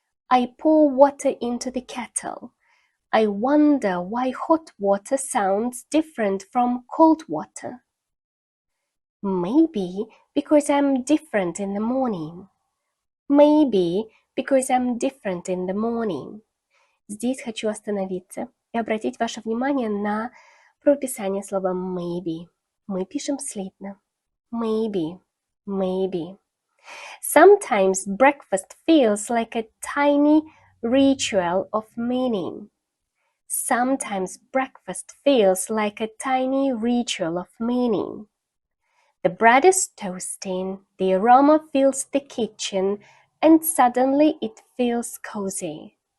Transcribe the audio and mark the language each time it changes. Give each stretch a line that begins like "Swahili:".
English: I pour water into the kettle. I wonder why hot water sounds different from cold water. Maybe because I'm different in the morning. Maybe because I'm different in the morning.
Russian: Здесь хочу остановиться и обратить ваше внимание на прописание слова maybe. Мы пишем слитно. Maybe, maybe.
English: Sometimes breakfast feels like a tiny ritual of meaning. Sometimes breakfast feels like a tiny ritual of meaning. The bread is toasting, the aroma fills the kitchen, and suddenly it feels cozy.